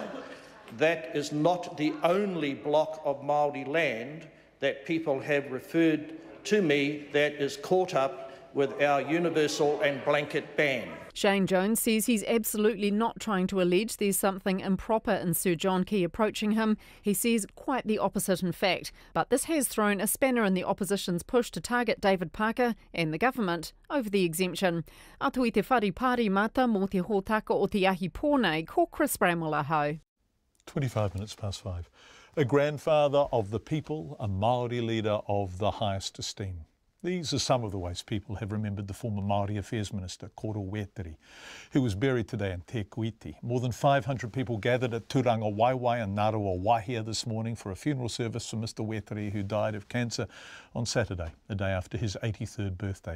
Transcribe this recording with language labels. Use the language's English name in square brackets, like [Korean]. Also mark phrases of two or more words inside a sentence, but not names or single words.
[English] That is not the only block of Māori land that people have referred to me that is caught up with our universal and blanket ban. Shane Jones says he's absolutely not trying to allege there's something improper in Sir John Key approaching him. He says quite the opposite in fact. But this has thrown a spanner in the opposition's push to target David Parker and the government over the exemption. [Māori] Atu i te whare pāri mata mō te hōtaka o te ahi pōnei, ko Chris Bramwell ahau. [English] 25 minutes past 5. A grandfather of the people, a Maori leader of the highest esteem. These are some of the ways people have remembered the former Maori Affairs Minister, Koro Weteri, who was buried today in Te Kuiti. More than 500 people gathered at Turanga Waiwai and Narawa Wahia this morning for a funeral service for Mr Weteri, who died of cancer on Saturday, the day after his 83rd birthday.